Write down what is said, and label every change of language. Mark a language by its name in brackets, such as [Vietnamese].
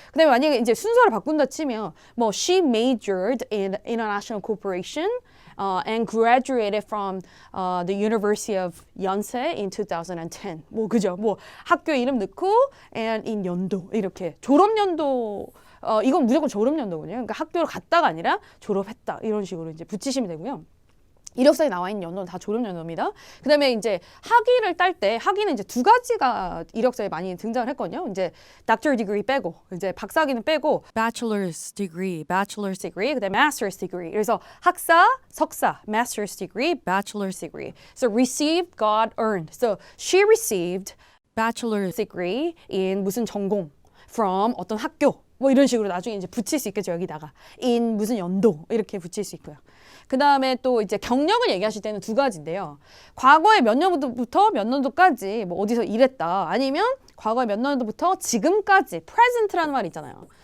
[Korean] 그다음에 만약에 이제 순서를 바꾼다 치면 뭐 [English] she majored in international corporation and graduated from the University of Yonsei in 2010. [Korean] 뭐 그죠? 뭐 학교 이름 넣고 and in 연도 이렇게 졸업 연도 이건 무조건 졸업 연도거든요. 그러니까 학교를 갔다가 아니라 졸업했다 이런 식으로 이제 붙이시면 되고요. 이력서에 나와 있는 연도는 다 졸업 연도입니다. 그다음에 이제 학위를 딸 때 학위는 이제 두 가지가 이력서에 많이 등장을 했거든요. 이제 doctor degree 빼고 이제 박사학위는 빼고 bachelor's degree, 그다음에 master's degree. 그래서 학사, 석사, master's degree, bachelor's degree. So received, got, earned. So she received bachelor's degree in 무슨 전공 from 어떤 학교. 뭐 이런 식으로 나중에 이제 붙일 수 있겠죠. 여기다가 in 무슨 연도 이렇게 붙일 수 있고요. 그 다음에 또 이제 경력을 얘기하실 때는 두 가지인데요. 과거에 몇 년부터 몇 년도까지 뭐 어디서 일했다. 아니면 과거에 몇 년도부터 지금까지 present라는 말이 있잖아요.